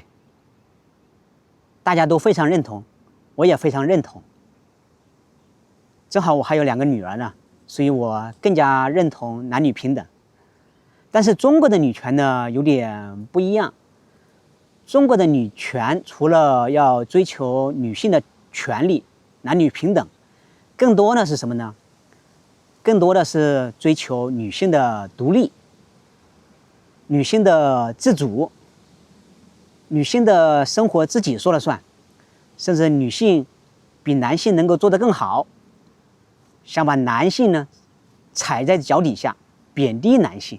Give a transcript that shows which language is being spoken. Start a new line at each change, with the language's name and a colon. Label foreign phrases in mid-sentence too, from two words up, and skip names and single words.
Chinese: 大家都非常認同，我也非常認同。正好我還有2個女兒呢，所以我更加認同男女平等。但是中國的女權呢，有點不一樣。中國的女權除了要追求女性的權利、男女平等，更多的是什麼呢？更多的是追求女性的獨立、女性的自主、女性的生活自己說了算，甚至女性比男性能夠做得更好，想把男性呢踩在腳底下，貶低男性。